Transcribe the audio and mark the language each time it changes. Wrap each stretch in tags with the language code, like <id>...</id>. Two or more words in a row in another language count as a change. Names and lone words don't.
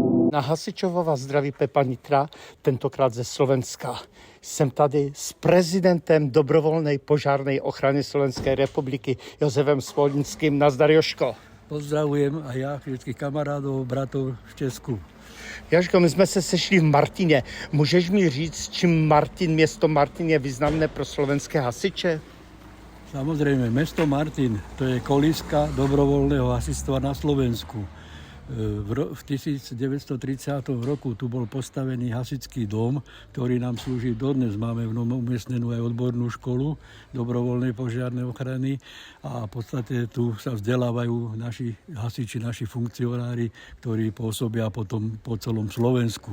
<cs>Na Hasičovo vás zdraví Pepa Nitra, tentokrát ze Slovenska. Jsem tady s prezidentem dobrovolnej požárnej ochrany Slovenskej republiky Jozefem Smolnickým. Nazdar, Jožko.</cs> <sk>Pozdravujem a ja všetkých kamarádov, bratov v Česku.</sk> <cs>Jožko, my jsme se sešli v Martině. Můžeš mi říct, čím město Martin je významné pro slovenské hasiče?</cs> <sk>Samozrejme, mesto Martin, to je kolíska dobrovoľného hasičstva na Slovensku. V 1930 roku tu bol postavený hasičský dom, ktorý nám slúži dodnes. Máme v ňom umiestnenú aj odbornú školu dobrovoľnej požiarnej ochrany a v podstate tu sa vzdelávajú naši hasiči, naši funkcionári, ktorí pôsobia potom po celom Slovensku.</sk>